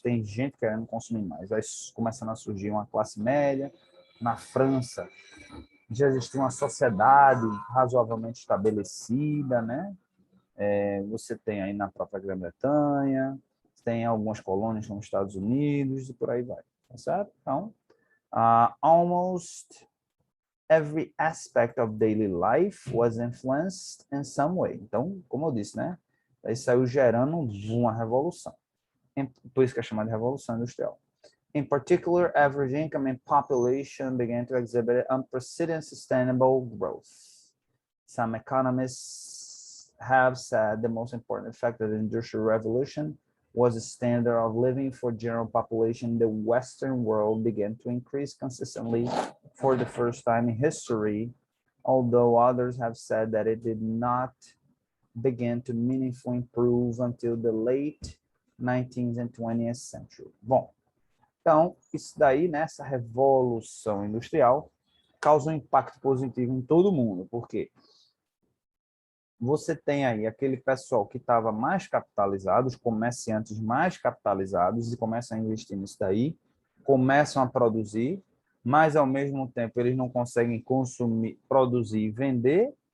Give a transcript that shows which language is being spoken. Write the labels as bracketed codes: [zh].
[pt] Tem gente querendo consumir mais. Vai começando a surgir uma classe média. Na França, já existia uma sociedade razoavelmente estabelecida, né? Você tem aí na própria Grã-Bretanha, tem algumas colônias nos Estados Unidos e por aí vai, tá certo? [en] Então, almost every aspect of daily life was influenced in some way. [pt] Então, como eu disse, né? Aí saiu gerando uma revolução. Por isso que é chamada de Revolução Industrial. [en] In particular, average income and population began to exhibit unprecedented sustainable growth. Some economists have said the most important effect of the Industrial Revolution was the standard of living for general population in the Western world began to increase consistently for the first time in history, although others have said that it did not begin to meaningfully improve until the late 19th and 20th century. [pt] Bom, então, isso daí, né, essa revolução industrial, causa um impacto positivo em todo mundo, porque você tem aí aquele pessoal que estava mais capitalizado, os comerciantes mais capitalizados, e começam a investir nisso daí, começam a produzir, mas ao mesmo tempo eles não conseguem consumir, produzir e vender,